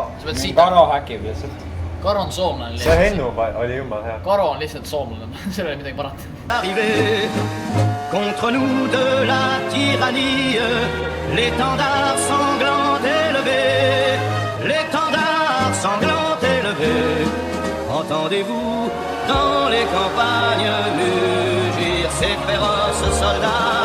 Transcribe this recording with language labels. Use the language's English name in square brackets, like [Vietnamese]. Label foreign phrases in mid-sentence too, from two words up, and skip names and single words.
[Estonian] et siit Karo häkib lihtsalt. Karo on soomlane See Hennu oli jumala hea. Karo on lihtsalt soomlane, seal ei ole midagi parata. [French] Contre nous de la tyrannie, l'étendard sanglant élevé, l'étendard sanglant élevé. Entendez-vous dans les campagnes mugir ces féroces soldats?